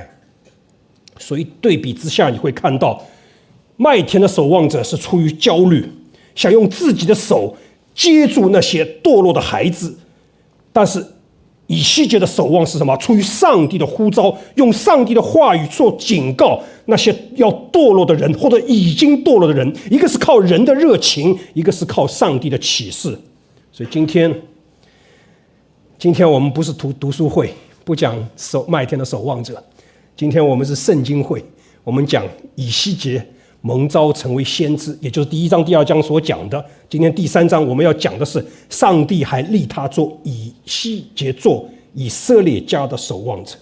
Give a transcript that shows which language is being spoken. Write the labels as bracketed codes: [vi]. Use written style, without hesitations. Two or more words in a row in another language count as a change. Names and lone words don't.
[zh] 所以對比之下，你會看到麥田的守望者是出於焦慮，想用自己的手接住那些墮落的孩子，但是以西結的守望是什麼？出於上帝的呼召，用上帝的話語做警告那些要墮落的人，或者已經堕落的人。一個是靠人的熱情，一個是靠上帝的啟示。所以今天我們不是讀書會，不講麥田的守望者。今天我們是聖經會，我們講以西結蒙召成為先知，也就是第1章、第2章所講的。今天第3章我們要講的是，上帝還立他做以西結做以色列家的守望者。